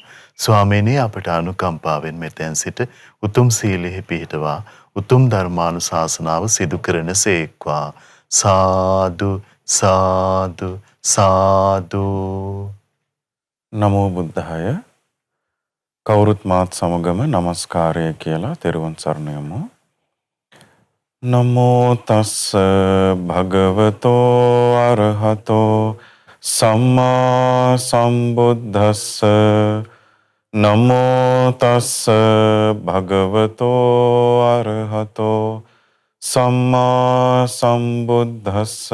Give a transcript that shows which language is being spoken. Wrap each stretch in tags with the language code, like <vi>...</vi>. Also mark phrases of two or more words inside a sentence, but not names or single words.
<si>ස්වාමීනි අපට අනුකම්පාවෙන් මෙතෙන් සිට උතුම් සීලෙහි පිහිටවා උතුම් ධර්මානුශාසනාව සිදු කරන සේක්වා. සාදු සාදු සාදු.</si> <pi>නමෝ බුද්ධාය.</pi> <si>කවුරුත් මාත් සමගම নমස්කාරය කියලා තෙරුවන් සරණ යමු.</si> <pi>නමෝ තස්ස භගවතෝ අරහතෝ සම්මා සම්බුද්දස්ස. නමෝ තස්ස භගවතෝ අරහතෝ සම්මා සම්බුද්දස්ස.</pi>